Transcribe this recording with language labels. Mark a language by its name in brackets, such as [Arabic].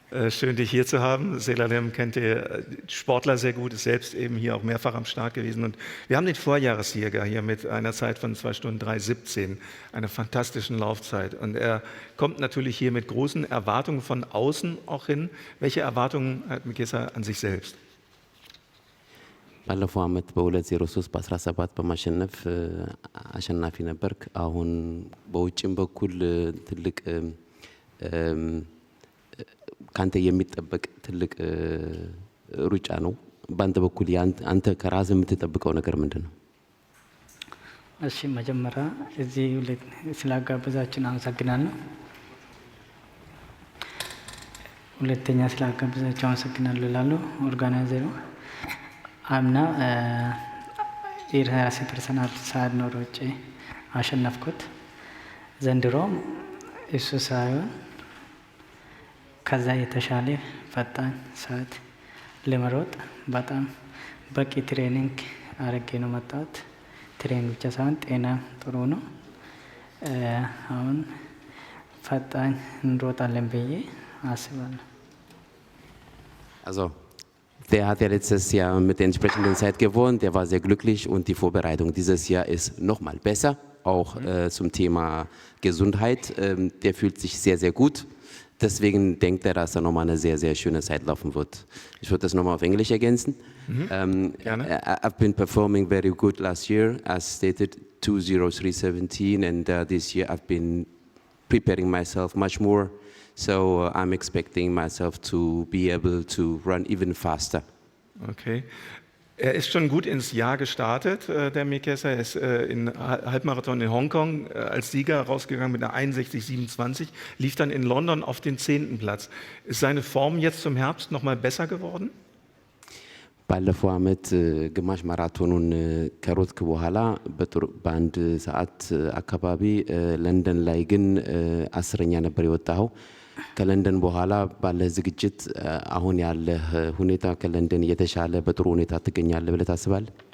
[German] Schön, dich hier zu haben. Selalem kennt ihr Sportler sehr gut, ist selbst eben hier auch mehrfach am Start gewesen. Und wir haben den Vorjahressieger hier mit einer Zeit von 2 Stunden 3:17, einer fantastischen Laufzeit. Und er kommt natürlich hier mit großen Erwartungen von außen auch hin. Welche Erwartungen hat Mikesa an sich selbst? [Amharic] ባለፈው ዓመት በ2:03 በ17 በማሸነፍ አሸናፊ ነበርክ። አሁን በውጭም በኩል ትልቅ ካንተ የሚጠበቅ ትልቅ ሩጫ ነው። ባንተ በኩል አንተ ከራስህ የምትጠብቀው ነገር ምንድነው? እሺ መጀመሪያ እዚህ ስላጋበዛችን አመሰግናለሁ። ሁለተኛ ስላጋበዛችሁ አመሰግናለሁ እላለሁ ኦርጋናይዘሩ። አምና የራሴ ፐርሰናል ሰዓት ነው ሮጬ አሸነፍኩት። ዘንድሮም እሱ ሳይሆን ከዛ የተሻለ ፈጣን ሰዓት ለመሮጥ በጣም በቂ ትሬኒንግ አድርጌ ነው መጣሁት። ትሬኒንግ ብቻ ሳይሆን ጤና ጥሩ ነው። አሁን ፈጣን እንሮጣለን ብዬ አስባለሁ። [German] Also der hat ja letztes Jahr mit der entsprechenden Zeit gewonnen, der war sehr glücklich und die Vorbereitung dieses Jahr ist noch mal besser, auch zum Thema Gesundheit. Der fühlt sich sehr, sehr gut, deswegen denkt er, dass er nochmal eine sehr, sehr schöne Zeit laufen wird. Ich würde das nochmal auf Englisch ergänzen. [English] I've been performing very good last year, as stated, 2:03:17, and this year I've been preparing myself much more. So I'm expecting myself to be able to run even faster. Okay. [German] Er ist schon gut ins Jahr gestartet, der Mikesa. Er ist in Halbmarathon in Hongkong als Sieger rausgegangen mit einer 61:27, lief dann in London auf den 10. Platz. Ist seine Form jetzt zum Herbst noch mal besser geworden? [Amharic] ባለፈው ዓመት ግማሽ ማራቶኑን ከሮጥክ በኋላ በአንድ ሰዓት አካባቢ ለንደን ላይ ግን 10ኛ ነበር የወጣኸው። ከለንደን በኋላ ባለ ዝግጅት አሁን ያለ ሁኔታ ከለንደን የተሻለ በጥሩ ሁኔታ ትገኛለህ ብለህ ታስባለህ?